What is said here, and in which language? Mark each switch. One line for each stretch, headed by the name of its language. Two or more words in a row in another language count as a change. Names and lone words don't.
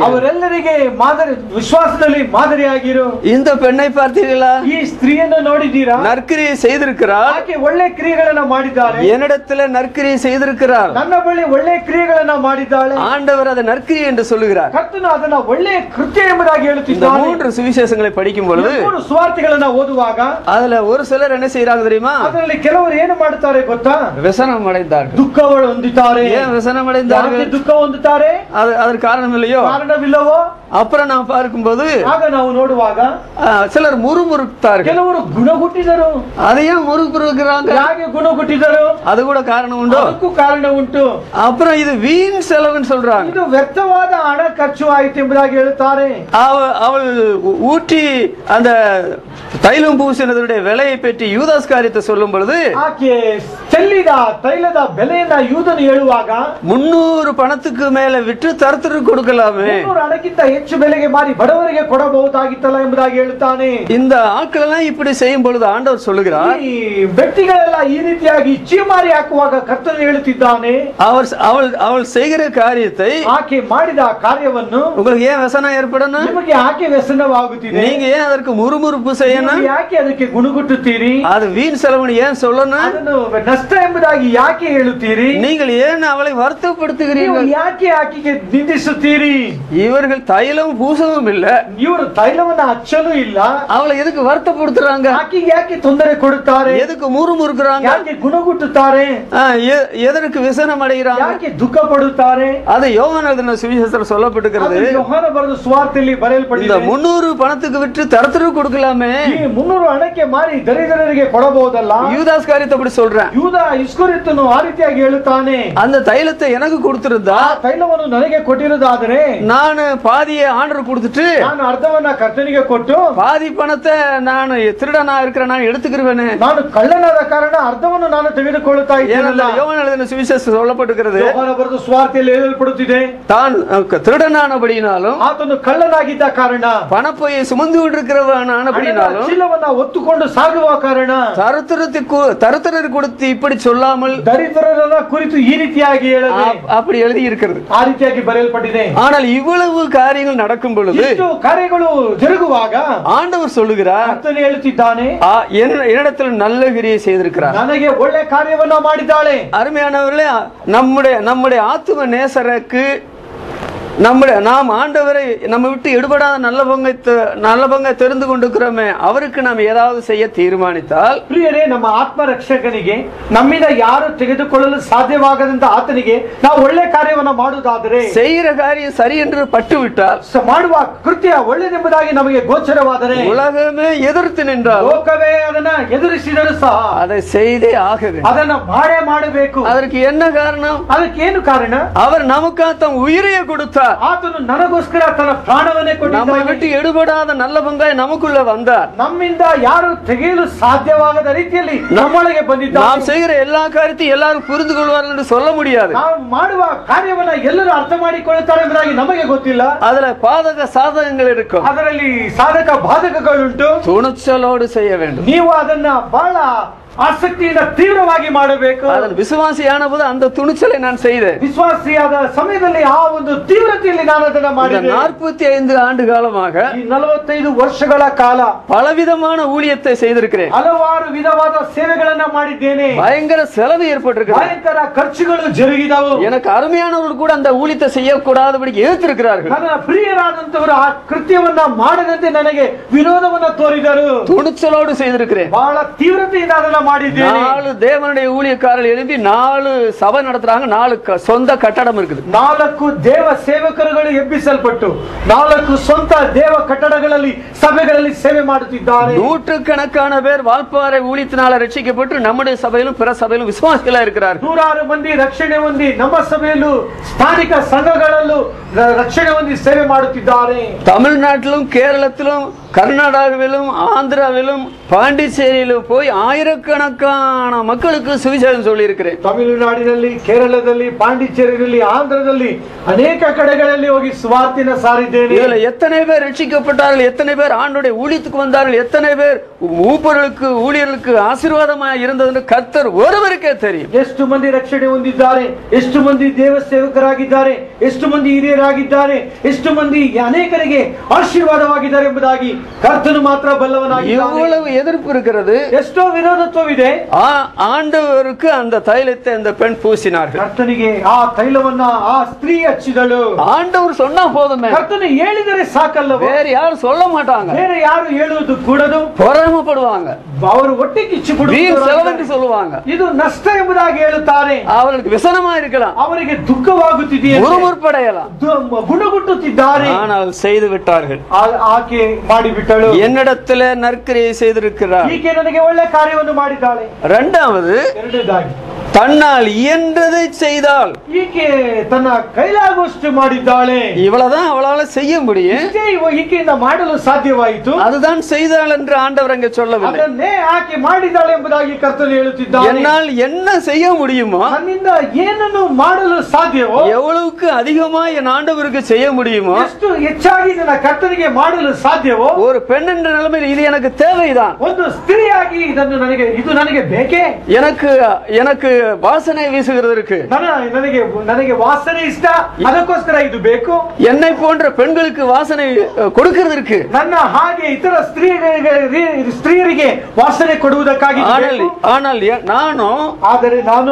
Kannada: ಅವರೆಲ್ಲರಿಗೆ ಮಾದರಿ, ವಿಶ್ವಾಸದಲ್ಲಿ ಮಾದರಿಯಾಗಿರು.
Tamil: இந்த பெண்ணை பார்த்தீர்களா?
Kannada: ಈ ಸ್ತ್ರೀಯನ್ನು ನೋಡಿದ್ದೀರಾ?
Tamil: நற்கிரியை செய்திருக்கிறார்.
Kannada: ಆಕೆ ಒಳ್ಳೆ ಕ್ರಿಯೆಗಳನ್ನ ಮಾಡಿದ್ದಾಳೆ.
Tamil: என்னிடத்துல நற்கிரியை செய்திருக்கிறார்.
Kannada: ನನ್ನ ಬಳಿ ಒಳ್ಳೆ ಕ್ರಿಯೆಗಳನ್ನ ಮಾಡಿದ್ದಾಳೆ.
Tamil: ஆண்டவர் அதை நற்கிரியை என்று சொல்லுகிறார்.
Kannada: ಕರ್ತನು ಅದನ್ನ ಒಳ್ಳೆ ಕೃತ್ಯ ಎಂಬುದಾಗಿ
Tamil: இந்த
Kannada: ಹೇಳುತ್ತಿದ್ದಾನೆ.
Tamil: 3 ಸುವಿಶೇಷங்களை படிக்கும் பொழுது
Kannada: 3 ಸುವಾರ್ತೆಗಳನ್ನ ಓದುವಾಗ
Tamil: அதுல ஒரு சிலர் என்ன செய்யறாங்க தெரியுமா?
Kannada: ಅದರಲ್ಲಿ ಕೆಲವರು ಏನು ಮಾಡುತ್ತಾರೆ ಗೊತ್ತಾ?
Tamil: ವ್ಯಸனம் அடைந்தார்கள்.
Kannada: ದುಃಖಗಳು ಹೊಂದುತ್ತಾರೆ.
Tamil: ஏன் ವ್ಯಸனம் அடைந்தார்கள்?
Kannada: ದುಃಖ ಹೊಂದುತ್ತಾರೆ.
Tamil: அதற்கு காரணம் இல்லையோ?
Kannada: ಕಾರಣವಿಲ್ಲವೋ?
Tamil: அப்புறம் நாம் பார்க்கும்போது
Kannada: ಆಗ ನಾವು ನೋಡುವಾಗ
Tamil: சிலர் முறுமுறுத்தார்கள்.
Kannada: ಕೆಲವರು ಗುಣಗುಟ್ಟಿದರು.
Tamil: அதையும் முறுமுறுக்கிறாங்க.
Kannada: ಯಾಕೆ ಗುಣಗುಟ್ಟಿದರು?
Tamil: அது கூட காரணம் உண்டோ?
Kannada: ಅದಕ್ಕೂ ಕಾರಣ ಉಂಟು.
Tamil: அப்புறம் இது வீண் செலவுன்னு சொல்றாங்க.
Kannada: ಇದು ವ್ಯರ್ಥವಾದ ಹಣ ಖರ್ಚು ಆಯಿತು ಎಂಬುದಾಗಿ ಹೇಳುತ್ತಾರೆ.
Tamil: அவள் ஊற்றி அந்த தைலம் பூசினதுடைய விலையை பற்றி யூதாஸ் காரியத்தை சொல்லும் பொழுது,
Kannada: ಆಕೆ ಚೆಲ್ಲಿದ ತೈಲದ ಬೆಲೆಯನ್ನ ಯೂದನು ಹೇಳುವಾಗ
Tamil: 300 பணத்துக்கு மேல விற்று தரத்திற்கு கொடுக்கலாமே,
Kannada: 300 ಹಣಕ್ಕಿಂತ ಹೆಚ್ಚು ಬೆಲೆಗೆ ಮಾರಿ ಬಡವರಿಗೆ ಕೊಡಬಹುದಾಗಿತ್ತಲ್ಲ ಎಂಬುದಾಗಿ ಹೇಳುತ್ತಾನೆ.
Tamil: இந்த ஆட்கள் எல்லாம் இப்படி செய்யும் பொழுது ஆண்டவர் சொல்லுகிறார்,
Kannada: ಈ ವ್ಯಕ್ತಿಗಳೆಲ್ಲ ಈ ರೀತಿಯಾಗಿ ಚೀಮಾರಿ ಹಾಕುವಾಗ ಕರ್ತನು ಹೇಳುತ್ತಿದ್ದಾನೆ,
Tamil: அவள் செய்கிற காரியத்தை,
Kannada: ಆಕೆ ಮಾಡಿದ ಕಾರ್ಯವನ್ನು
Tamil: உங்களுக்கு ஏன் ವ್ಯಸನ ஏற்படணும்?
Kannada: ನಿಮಗೆ ಆಕೆ ವ್ಯಸನವಾಗುತ್ತಿದೆ.
Tamil: நீங்க ஏன் அதற்கு முறுமுறுப்பு செய்யணும்?
Kannada: ಯಾಕೆ ಅದಕ್ಕೆ ಗುಣಗುಟ್ಟುತ್ತೀರಿ?
Tamil: அது வீண் செலவுன்னு ஏன் சொல்லணும்?
Kannada: ಅದನ್ನು ನಷ್ಟ ಎಂಬುದಾಗಿ ಯಾಕೆ ಹೇಳುತ್ತೀರಿ?
Tamil: நீங்கள் ஏன் அவளை வருத்தப்படுத்துகிறீர்கள்?
Kannada: ನೀವು ಯಾಕೆ ಆಕೆಗೆ ನಿಂದಿಸುತ್ತೀರಿ?
Tamil: இவர்கள் தைலம் பூசவும் இல்ல,
Kannada: ಇವರು ತೈಲವನ್ನ ಹಚ್ಚಲೂ ಇಲ್ಲ.
Tamil: அவளை எதுக்கு வருத்தப்படுத்துறாங்க?
Kannada: ಆಕೆಗೆ ಯಾಕೆ ತೊಂದರೆ ಕೊಡುತ್ತಾರೆ?
Tamil: எதுக்கு முறுமுறுக்குறாங்க?
Kannada: ಯಾಕೆ ಗುಣಗುಟ್ಟುತ್ತಾರೆ?
Tamil: எதற்கு விசனம் அடைகிறாங்க?
Kannada: ಯಾಕೆ ದುಃಖ ಪಡುತ್ತಾರೆ?
Tamil: அது யோவான் எழுதின சுவிசேஷத்தில் சொல்லப்பட்டிருக்கிறது.
Kannada: ಯೋಹಾನ ಬರೆದ ಸುವಾರ್ತೆಯಲ್ಲಿ ಬರೆಯಲ್ಪಟ್ಟಿದೆ.
Tamil: இந்த 300 பணத்துக்கு விற்று தரத்திற்கு கொடுக்கலாமே,
Kannada: ಈ 300 ಹಣಕ್ಕೆ ಮಾರಿ ದರಿದ್ರರಿಗೆ ಕೊಡಬಹುದಲ್ಲ?
Tamil: யூதாஸ் காரியத்தை அப்படி சொல்றேன்.
Kannada: ಯೂದ ಇಸ್ಕರಿಯೋತನು ಆ ರೀತಿಯಾಗಿ ಹೇಳುತ್ತಾನೆ,
Tamil: அந்த தைலத்தை எனக்கு கொடுத்திருந்தா,
Kannada: ಆ ತೈಲವನ್ನು ನನಗೆ ಕೊಟ್ಟಿರುವುದಾದರೆ
Tamil: நான் பாதியை ஆண்டர் கொடுத்துட்டு
Kannada: ನಾನು ಅರ್ಧವನ್ನ ಕರ್ತನಿಗೆ ಕೊಟ್ಟು
Tamil: பாதி பணத்தை நான் திருடனா இருக்கிற நான் எடுத்துக்கிறேனே.
Kannada: ನಾನು ಕಳ್ಳನಾದ ಕಾರಣ ಅರ್ಧವನ್ನು ನಾನು ತೆಗೆದುಕೊಳ್ಳುತ್ತಾ ಇದ್ದೇನಲ್ಲ.
Tamil: யோவான் எழுதின சுவிசேஷம் சொல்லப்பட்டிருக்கிறது.
Kannada: ಯೋಹಾನ ಬರೆದ ಸುವಾರ್ತೆಯಲ್ಲಿ ಹೇಳಲ್ಪಡುತ್ತಿದೆ,
Tamil: தான் திருடனானபடினாலும்
Kannada: ಆತನು ಕಳ್ಳನಾಗಿದ್ದ ಕಾರಣ,
Tamil: பணப்பையை சுமந்து கொண்டிருக்கிறவனானபடினாலும்,
Kannada: ಚೀಲವನ್ನ ಹೊತ್ತುಕೊಂಡು ಸಾಗುವ ಕಾರಣ,
Tamil: தருத்திரர் கொடுத்து இப்படி சொல்லாமல்
Kannada: ದರಿದ್ರರನ್ನ ಕುರಿತು ಈ ರೀತಿಯಾಗಿ ಹೇಳದೆ
Tamil: அப்படி எழுதி இருக்கிறது.
Kannada: ಆ ರೀತಿಯಾಗಿ ಬರೆಯಲ್ಪಟ್ಟಿದೆ.
Tamil: ஆனால் இவ்வளவு காரியங்கள் நடக்கும் பொழுது,
Kannada: ಇಷ್ಟು ಕಾರ್ಯಗಳು ಜರುಗುವಾಗ
Tamil: ஆண்டவர் சொல்லுகிறார்,
Kannada: ಕರ್ತನು ಹೇಳುತ್ತಿದ್ದಾನೆ,
Tamil: என்னிடத்தில் நல்ல கிரியை செய்திருக்கிறார்,
Kannada: ನನಗೆ ಒಳ್ಳೆ ಕಾರ್ಯವನ್ನ ಮಾಡಿದ್ದಾಳೆ.
Tamil: அருமையானவர்களே, நம்முடைய ஆத்தும நேசருக்கு நாம் ஆண்டவரை நம்ம விட்டு எடுபடாத நல்ல பங்கை தெரிந்து கொண்டிருக்கிறோமே, அவருக்கு நாம் ஏதாவது செய்ய தீர்மானித்தால்,
Kannada: ಪ್ರಿಯರೇ, ನಮ್ಮ ಆತ್ಮ ರಕ್ಷಕನಿಗೆ ನಮ್ಮಿಂದ ಯಾರು ತೆಗೆದುಕೊಳ್ಳಲು ಸಾಧ್ಯವಾಗದಂತ ಆತನಿಗೆ ನಾವು ಒಳ್ಳೆ ಕಾರ್ಯವನ್ನು ಮಾಡುವುದಾದರೆ,
Tamil: செய்கிற காரியம் சரி என்று பட்டுவிட்டால்,
Kannada: ಮಾಡುವ ಕೃತ್ಯ ಒಳ್ಳೆದೆಂಬುದಾಗಿ ನಮಗೆ ಗೋಚರವಾದರೆ,
Tamil: உலகமே எதிர்த்து நின்றால்,
Kannada: ಲೋಕವೇ ಅದನ್ನ ಎದುರಿಸಿದರೂ ಸಹ
Tamil: அதை செய்தே ஆக வேண்டும்.
Kannada: ಅದನ್ನ ಮಾಡಬೇಕು.
Tamil: அதற்கு என்ன காரணம்?
Kannada: ಅದಕ್ಕೆ ಏನು ಕಾರಣ?
Tamil: அவர் நமக்காக தம் உயிரையே கொடுத்தார்.
Kannada: ಆತನು ನನಗೋಸ್ಕರ ತನ್ನ ಪ್ರಾಣವನ್ನೇ
Tamil: நம்மை
Kannada: ಕೊಟ್ಟಿದ್ದಾನೆ.
Tamil: விட்டு எடுபடாத நல்ல பங்காய் நமக்குள்ள வந்தார்.
Kannada: ನಮ್ಮಿಂದ ಯಾರು ತೆಗೆಯಲು ಸಾಧ್ಯವಾಗದ ರೀತಿಯಲ್ಲಿ ನಮ್ಮೊಳಗೆ ಬಂದಿದ್ದಾನೆ.
Tamil: நாம் செய்கிற எல்லா காரியத்தையும் எல்லாரும் புரிந்து கொள்வார்கள் என்று சொல்ல முடியாது.
Kannada: ನಾವು ಮಾಡುವ ಕಾರ್ಯವನ್ನ ಎಲ್ಲರೂ ಅರ್ಥ ಮಾಡಿಕೊಳ್ಳುತ್ತಾರೆ ಎಂಬುದಾಗಿ ನಮಗೆ ಗೊತ್ತಿಲ್ಲ.
Tamil: அதுல பாதக சாதகங்கள் இருக்கும்.
Kannada: ಅದರಲ್ಲಿ ಸಾಧಕ ಬಾಧಕಗಳುಂಟು.
Tamil: துணிச்சலோடு செய்ய வேண்டும்.
Kannada: ನೀವು ಅದನ್ನ ಬಹಳ ಆಸಕ್ತಿಯಿಂದ ತೀವ್ರವಾಗಿ ಮಾಡಬೇಕು.
Tamil: அதன் விசுவாசியானபோது அந்த துணிச்சலை நான் செய்தேன்.
Kannada: ವಿಶ್ವಾಸಿಯಾದ ಸಮಯದಲ್ಲಿ ಆ ಒಂದು ತೀವ್ರತೆಯಲ್ಲಿ ನಾನು ಅದನ್ನ ಮಾಡಿದೆ.
Tamil: 45 ஆண்டு காலமாக,
Kannada: 45 ವರ್ಷಗಳ ಕಾಲ
Tamil: பலவிதமான ஊழியத்தை செய்திருக்கிறேன்.
Kannada: ಹಲವಾರು ವಿಧವಾದ ಸೇವೆಗಳನ್ನ ಮಾಡಿದ್ದೇನೆ.
Tamil: பயங்கர செலவு ஏற்பட்டிருக்கிறது.
Kannada: ಭಯಂಕರ ಖರ್ಚುಗಳು ಜರುಗಿದವು.
Tamil: எனக்கு அருமையானவர்கள் கூட அந்த ஊழியத்தை செய்யக்கூடாதபடி எதிர்த்திருக்கிறார்கள்.
Kannada: ನನ್ನ ಪ್ರಿಯರಾದಂತವರು ಆ ಕೃತ್ಯವನ್ನ ಮಾಡದಂತೆ ನನಗೆ ವಿರೋಧವನ್ನ ತೋರಿದರು.
Tamil: துணிச்சலோடு செய்திருக்கிறேன்.
Kannada: ಬಹಳ ತೀವ್ರತೆಯಿಂದ ಅದನ್ನ ಮಾಡಿದ್ದೇನೆ.
Tamil: 4 தேவனுடைய ஊழியக்காரர்கள் எழுப்பி 4 சபை நடத்துறாங்க. 4 சொந்த கட்டடம் இருக்குது.
Kannada: 4 ದೇವ ಸೇವಕರುಗಳು ಎಬ್ಬಿಸಲ್ಪಟ್ಟು 4 ಸ್ವಂತ ದೇವ ಕಟ್ಟಡಗಳಲ್ಲಿ ಸಭೆಗಳಲ್ಲಿ ಸೇವೆ ಮಾಡುತ್ತಿದ್ದಾರೆ.
Tamil: நூற்றுக்கணக்கான பேர் வால்பாறை ஊழியத்தினால ரட்சிக்கப்பட்டு நம்முடைய சபையிலும் பிற சபையிலும் விசுவாசிகளா இருக்கிறார்கள்.
Kannada: 106 ಮಂದಿ ರಕ್ಷಣೆ ಹೊಂದಿ ನಮ್ಮ ಸಭೆಯಲ್ಲೂ ಸ್ಥಾನಿಕ ಸಂಘಗಳಲ್ಲೂ ರಕ್ಷಣೆ ಹೊಂದಿ ಸೇವೆ ಮಾಡುತ್ತಿದ್ದಾರೆ.
Tamil: தமிழ்நாட்டிலும் கேரளத்திலும் கர்நாடகாவிலும் ஆந்திராவிலும் பாண்டிச்சேரியிலும் போய் ஆயிரக்கணக்கான மக்களுக்கு சுவிசேஷம் சொல்லி இருக்கிறேன்.
Kannada: ತಮಿಳುನಾಡಿನಲ್ಲಿ, ಕೇರಳದಲ್ಲಿ, ಪಾಂಡಿಚೇರಿಯಲ್ಲಿ, ಆಂಧ್ರದಲ್ಲಿ ಅನೇಕ ಕಡೆಗಳಲ್ಲಿ ಹೋಗಿ ಸುವಾರ್ತೆಯನ್ನು ಸಾರಿದ್ದೇನೆ.
Tamil: இதுல எத்தனை பேர் ரட்சிக்கப்பட்டார்கள், எத்தனை பேர் ஆண்டவருடைய ஊழியத்துக்கு வந்தார்கள், எத்தனை பேர் மூப்பர்களுக்கு ஊழியர்களுக்கு ஆசீர்வாதமாக இருந்தது என்று கர்த்தர் ஒருவருக்கே தெரியும்.
Kannada: ಎಷ್ಟು ಮಂದಿ ರಕ್ಷಣೆ ಹೊಂದಿದ್ದಾರೆ, ಎಷ್ಟು ಮಂದಿ ದೇವ ಸೇವಕರಾಗಿದ್ದಾರೆ, ಎಷ್ಟು ಮಂದಿ ಹಿರಿಯರಾಗಿದ್ದಾರೆ, ಎಷ್ಟು ಮಂದಿ ಅನೇಕರಿಗೆ ಆಶೀರ್ವಾದವಾಗಿದ್ದಾರೆ ಎಂಬುದಾಗಿ ಕರ್ತನು ಮಾತ್ರ ಬಲ್ಲವನಾಗಿದ್ದಾನೆ.
Tamil: இவ்வளவு எதிர்ப்பு இருக்கிறது,
Kannada: ಎಷ್ಟೋ ವಿರೋಧತ್ವವಿದೆ.
Tamil: ஆண்டவருக்கு அந்த தைலத்தை அந்த பெண் பூசினார்கள்.
Kannada: ಕರ್ತನಿಗೆ ಆ ತೈಲವನ್ನ ಆ ಸ್ತ್ರೀ ಹಚ್ಚಿದಳು.
Tamil: ஆண்டவர் சொன்னா போதுமே,
Kannada: ಕರ್ತನು ಹೇಳಿದರೆ ಸಾಕಲ್ಲವೋ?
Tamil: வேற யாரும் சொல்ல மாட்டாங்க.
Kannada: ಬೇರೆ ಯಾರು ಹೇಳುವುದು ಕೂಡದು.
Tamil: பொறாமப்படுவாங்க,
Kannada: ಅವರು ಹೊಟ್ಟೆ ಕಿಚ್ಚು
Tamil: வீண் செலவென்று சொல்லுவாங்க.
Kannada: ಇದು ನಷ್ಟ ಎಂಬುದಾಗಿ ಹೇಳುತ್ತಾರೆ.
Tamil: அவர்களுக்கு விசனமா இருக்கலாம்,
Kannada: ಅವರಿಗೆ ದುಃಖವಾಗುತ್ತಿದೆಯೇ,
Tamil: முறுமுறுப்படையலாம்,
Kannada: ಗುಣಗುಟ್ಟುತ್ತಿದ್ದಾರೆ.
Tamil: ஆனால் செய்து விட்டார்கள்.
Kannada: ಆಕೆ ಮಾಡಿಬಿಟ್ಟಳು.
Tamil: என்னிடத்துல நற்கிரியை செய்திருக்கிறார்.
Kannada: ಈಕೆ ನನಗೆ ಒಳ್ಳೆ ಕಾರ್ಯವನ್ನು ಮಾಡಿದ್ದಾಳೆ.
Tamil: இரண்டாவதாಗಿ தன்னால் இயன்றதை செய்தால்,
Kannada: ಈಕೆ ತನ್ನ ಕೈಲಾಗುವಷ್ಟು ಮಾಡಿದ್ದಾಳೆ.
Tamil: இவ்வளவுதான் அவளால செய்ய முடியும்.
Kannada: ಈಕೆಯಿಂದ ಮಾಡಲು ಸಾಧ್ಯವಾಯಿತು.
Tamil: அதுதான் செய்தாள் என்று ஆண்டவர் அங்கே சொல்லவில்லை.
Kannada: ಅದನ್ನೇ ಆಕೆ ಮಾಡಿದ್ದಾಳೆ ಎಂಬುದಾಗಿ ಕರ್ತನು ಹೇಳುತ್ತಿದ್ದಾನೆ.
Tamil: என்னால் என்ன செய்ய முடியுமோ,
Kannada: ನನ್ನಿಂದ ಏನನ್ನು ಮಾಡಲು ಸಾಧ್ಯವೋ,
Tamil: எவ்வளவுக்கு அதிகமா என் ஆண்டவருக்கு செய்ய முடியுமோ,
Kannada: ಎಷ್ಟು ಹೆಚ್ಚಾಗಿ ನನ್ನ ಕರ್ತನಿಗೆ ಮಾಡಲು ಸಾಧ್ಯವೋ,
Tamil: ஒரு பெண் என்ற நிலைமையில் இது எனக்கு தேவைதான்.
Kannada: ಒಂದು ಸ್ತ್ರೀಯಾಗಿ ಇದು ನನಗೆ ಬೇಕೇ.
Tamil: எனக்கு வாசனை வீசுகிறதற்கு,
Kannada: ನನಗೆ ವಾಸನೆ ಇಷ್ಟ, ಅದಕ್ಕೋಸ್ಕರ ಇದು ಬೇಕು.
Tamil: என்னை போன்ற பெண்களுக்கு வாசனை கொடுக்கிறதற்கு,
Kannada: ನನ್ನ ಹಾಗೆ ಇತರ ಸ್ತ್ರೀಯರಿಗೆ ವಾಸನೆ ಕೊಡುವುದಕ್ಕಾಗಿ.
Tamil: ஆனால்
Kannada: ಆದರೆ ನಾನು